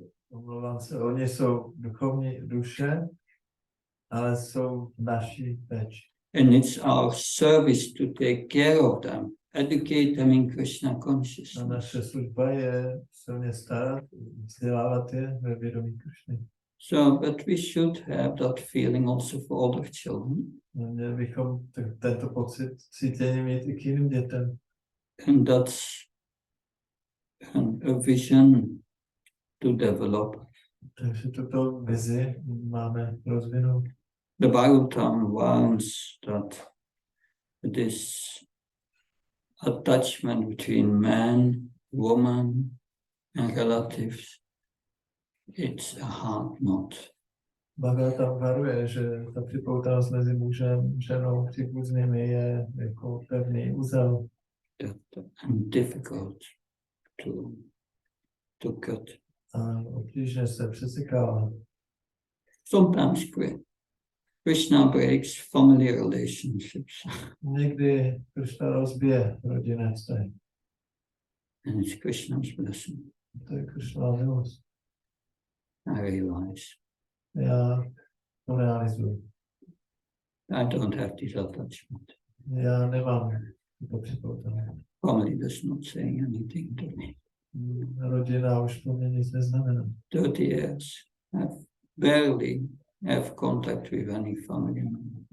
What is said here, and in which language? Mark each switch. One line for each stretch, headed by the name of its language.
Czech: Omlouvám se, oni jsou duchovní duše, ale jsou v naší péči.
English: And it's our service to take care of them, educate them in Krishna
Czech: A
English: consciousness.
Czech: naše služba je se o ně starat, vzdělávat je ve vědomí Krišny.
English: So, but we should have that feeling also for other children.
Czech: Měli bychom tento pocit cítění mít i k jiným dětem.
English: And that's a vision to develop.
Czech: Takže tuto vizi máme rozvinout.
English: The Bhagavatam warns that this attachment between man, woman, and relatives, it's a hard knot.
Czech: Bhagavatam varuje, že ta připoutanost mezi mužem, ženou, příbuznými je jako pevný úzel.
English: And difficult to cut.
Czech: A obtížně se přesekávat.
English: Sometimes Krishna breaks family relationships.
Czech: Někdy Krishna rozbije rodinné vztahy.
English: And it's Krishna's blessing.
Czech: To je Krishna milost.
English: I realize
Czech: Já to realizuji.
English: I don't have this attachment.
Czech: Já nemám to připoutanost.
English: Family does not say anything to me.
Czech: Rodina už pro mě nic neznamená.
English: 30 years, I've barely have contact with any family member.